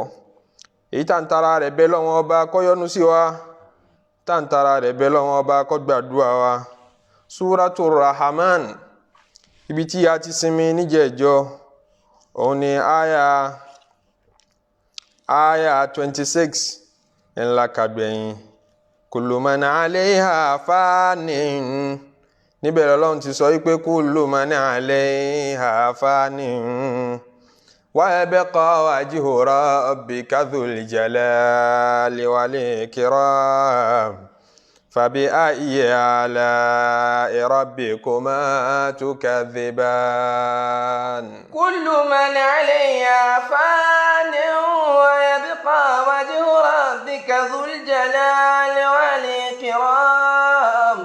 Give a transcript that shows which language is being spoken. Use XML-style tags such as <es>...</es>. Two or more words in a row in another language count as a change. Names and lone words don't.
<yo>Èyí tá ń tara rẹ̀ bẹ̀ lọ́wọ́ ọba kó yọ́nú sí wa, tá ń tara rẹ̀ bẹ̀ lọ́wọ́ ọba kó gbàdúrà wa. Surat al-Rahman, ibi tí a ti sinmi níjẹ̀jọ́, òun ni aya 26 ńlá kàgbẹ̀yìn.</yo> <ar>كل من عليها فان.</ar> <yo>Níbẹ̀ l'Ọlọ́run ti sọ wípé</yo> <ar>كل من عليها فان. ويبقى وجه ربك ذو الجلال والإكرام. فبأي آلاء ربكما تكذبان. كل من عليها فان ويبقى وجه ربك ذو الجلال والإكرام.</ar>